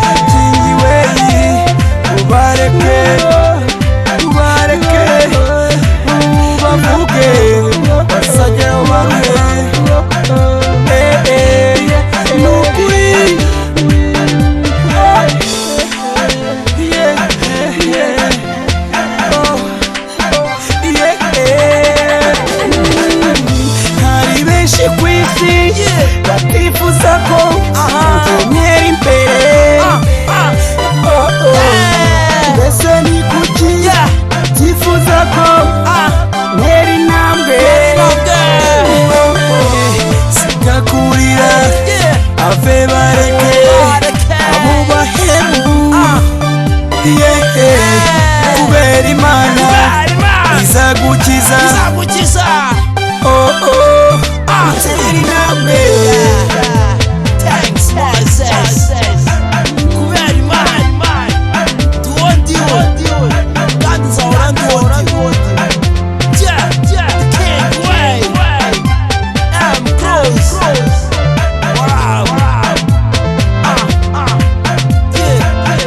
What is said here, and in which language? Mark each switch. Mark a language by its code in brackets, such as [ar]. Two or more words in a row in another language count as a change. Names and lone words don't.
[rw] Kingi weyi, ubareke, ubareke, bavuge, basage baruhe. Eh, eh, ni ukuri. Yeah, yeah. Oh, yeah, yeah. Hari benshi ku isi Yeah. batifuza ko Aha. ntera imbere. Ah, ah. Oh, oh. Yeah. Mbese ni kuki Yeah. tifuza ko Ah. ntera intambwe? Intambwe. Oh, oh. Sinakurira, Yeah. ave bareke, Bareke. abo bahemu. Ah. Yeah. Yeah. Kubera Imana Kubera Imana. izagukiza. Izagukiza. Oh, oh. Ah. Utera intambwe. [en] Yeah. Thanks, Moses. [rw] Kubera Imana. [en] Do what you want. God is all around you. Yeah, yeah, the King Way. M Cruz. Wow. Ah, ah. Yeah, yeah.